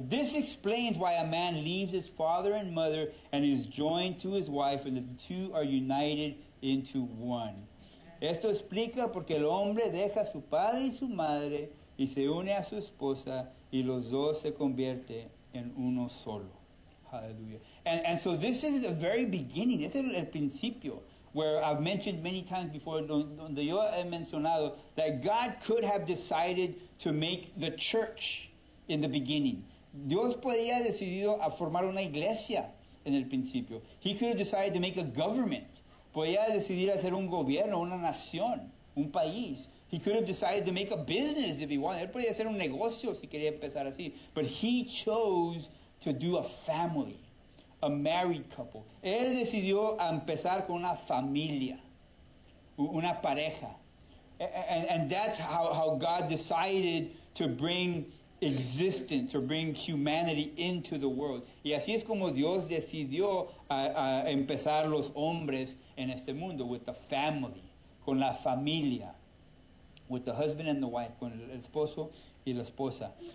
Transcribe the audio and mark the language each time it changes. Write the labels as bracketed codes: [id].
[en] This explains why a man leaves his father and mother and is joined to his wife, and the two are united into one. [es] Esto explica porque el hombre deja a su padre y su madre y se une a su esposa y los dos se convierte en uno solo. [en] Hallelujah. And so this is the very beginning. [es] Este es el principio, [en] where I've mentioned many times before, [es] donde yo he mencionado, [en] that God could have decided to make the church in the beginning. [es] Dios podía haber decidido a formar una iglesia en el principio. [en] He could have decided to make a government. [es] Podía decidir hacer un gobierno, una nación, un país. [en] He could have decided to make a business if he wanted. [es] Él podía hacer un negocio si quería empezar así. [en] But he chose to do a family, a married couple. [es] Él decidió empezar con una familia, una pareja. [en] And that's how God decided to bring existence or bring humanity into the world. [es] Y así es como Dios decidió a empezar los hombres en este mundo, [en] with the family, [es] con la familia, [en] with the husband and the wife, [es] con el esposo y la esposa.